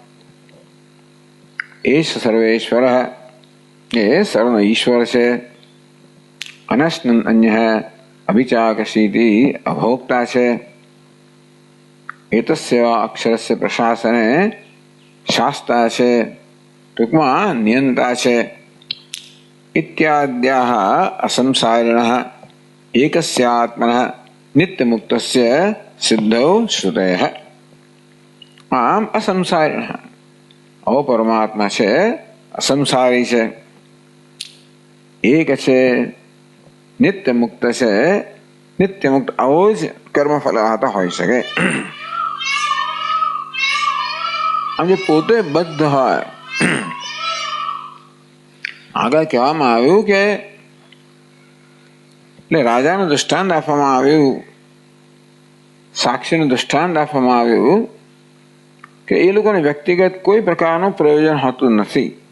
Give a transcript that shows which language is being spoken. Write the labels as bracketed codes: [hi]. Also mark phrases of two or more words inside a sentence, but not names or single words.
[gu] એ સર્વેશ્વર, એ સર્વનો ઈશ્વર છે. [sa] अनश्न अन्य अभिचाकशीथी [gu] અભોક્તા છે. [sa] एतस्य अक्षरस्य प्रशासने [gu] શાસ્તા છે, ટૂંકમાં નિયંતા છે. [sa] इत्याद्याः असंसारिणः एकस्यात्मनः नित्यमुक्तस्य सिद्धौ श्रुतयः। आम असंसारिणः [gu] ઓ પરમાત્મા છે, અસંસારી છે, એક છે, નિત્ય મુક્ત છે. નિત્ય મુક્ત આવો જ કર્મફલ હોઈ શકે. જે પોતે બદ્ધ હોય, આગળ કહેવામાં આવ્યું કે એટલે રાજાનું દૃષ્ટાંત આપવામાં આવ્યું, સાક્ષીનું દૃષ્ટાંત આપવામાં આવ્યું કે એ લોકોને વ્યક્તિગત કોઈ પ્રકારનું પ્રયોજન હોતું નથી.